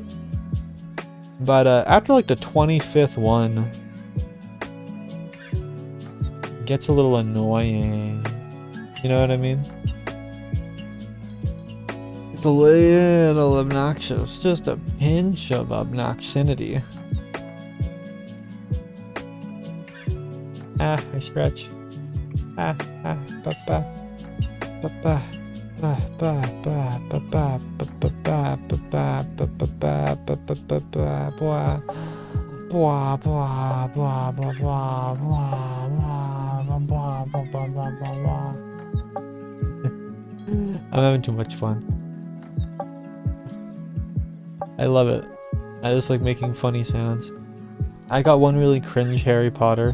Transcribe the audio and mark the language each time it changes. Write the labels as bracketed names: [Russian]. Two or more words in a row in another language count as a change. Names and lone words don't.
[English] But after like the 25th one, it gets a little annoying. You know what I mean? It's a little obnoxious. Just a pinch of obnoxinity. Ah, I stretch. Ah, ba ba. Ba ba. Ba ba ba ba ba ba ba ba ba ba ba ba ba ba ba ba ba blah blah blah blah blah blah blah blah blah blah blah. I'm having too much fun. I love it. I just like making funny sounds. I got one really cringe Harry Potter.